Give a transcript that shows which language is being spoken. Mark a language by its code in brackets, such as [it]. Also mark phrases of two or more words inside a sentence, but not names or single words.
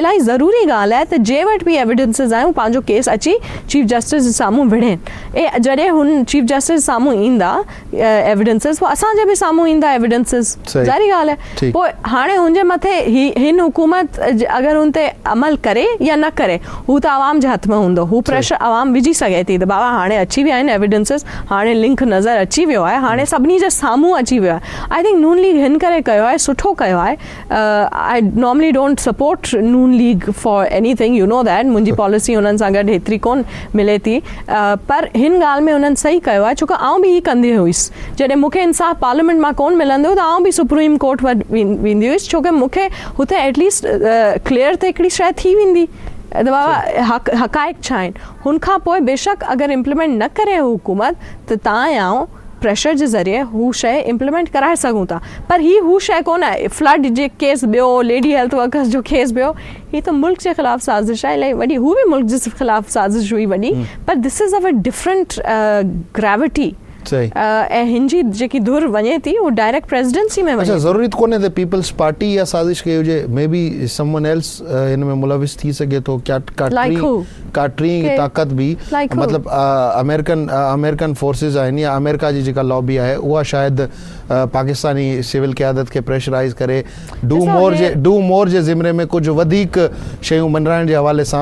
[sd] इलाही ज़रूरी ॻाल्हि आहे त जे वटि बि एविडेंसिस आहिनि हू पंहिंजो केस अची [en] chief justice [sd] जे साम्हूं विढ़नि ऐं जॾहिं हुन [en] chief justice [sd] साम्हूं ईंदा एविडेंसिस पोइ असांजे बि साम्हूं ईंदा एविडेंसिस ज़ाहिरी ॻाल्हि आहे पोइ हाणे हुनजे मथे हिन हुकूमत अगरि हुन ते अमल करे या न करे हू त आवाम जे हथ में हूंदो हू प्रेशर आवाम विझी सघे थी त बाबा हाणे अची विया आहिनि एविडेंसिस हाणे लिंक नज़र अची वियो कयो आहे हाणे सभिनी जे साम्हूं अची वियो आहे. [en] I think [sd] नून लीग हिन करे कयो आहे, सुठो कयो आहे. [en] I normally don't support Noon League for anything, you know that. [sd] मुंहिंजी पॉलिसी हुननि सां गॾु हेतिरी कोन मिले थी, पर हिन ॻाल्हि में हुननि सही कयो आहे. छो की आउं बि हीअ कंदी हुअसि. जॾहिं मूंखे इंसाफ़ पार्लियामेंट मां कोन मिलंदो त आउं बि सुप्रीम कोर्ट वटि वेंदी हुअसि, छो की मूंखे हुते [en] at least clear [sd] त हिकिड़ी शइ थी वेंदी त बाबा हक़ाइक़ छा आहिनि. हुनखां पोइ बेशक अगरि इम्प्लीमेंट न करे हुकूमत त तव्हां या प्रेशर जे ज़रिए हू शइ इम्प्लीमेंट कराए सघूं था. पर हू शइ कोन आहे. फ्लड जे केस ॿियो, [en] lady health workers [sd] जो केस ॿियो, हीअ त मुल्क जे ख़िलाफ़ु साज़िश आहे इलाही वॾी. हू बि मुल्क जे ख़िलाफ़ु साज़िश हुई वॾी, पर [en] this is a different gravity. [sd] ऐं हिन जी जेकी धुर वञे थी उहो [en] direct presidency [sd] में वञे. ज़रूरी कोन्हे त पीपल्स पार्टी या साज़िश कई हुजे, [en] maybe someone else [sd] हिन में मुलविस थी सघे थो. काटरी ताक़त बि मतिलबु [en] American forces [sd] आहिनि या अमेरिका जी जेका लॉबी आहे उहा शायदि पाकिस्तानी सिविल क़यादत खे प्रेशराइज़ करे [en] do more [sd] जे ज़िमरे में कुझु वधीक शयूं मंडराइण जे हवाले सां.